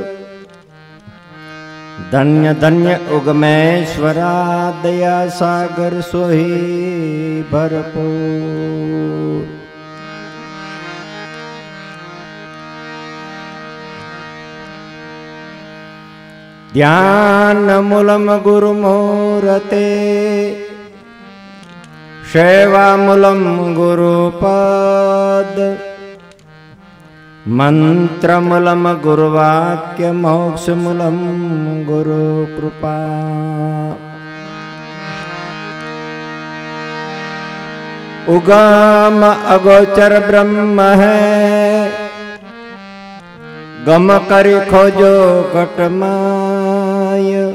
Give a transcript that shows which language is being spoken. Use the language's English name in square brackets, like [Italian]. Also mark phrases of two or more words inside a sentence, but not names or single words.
[Hindi] धन्य धन्य उगमेश्वरा दया सागर सोही भरपूर। [Sanskrit] ध्यान मूलम गुरु मूरते, सेवा मूलम गुरु पद। मंत्र मूलम गुरु वाक्य, मोक्ष मूलम गुरु कृपा। [Hindi] उगम अगोचर ब्रह्म है, गम करी खोजो घटमाय।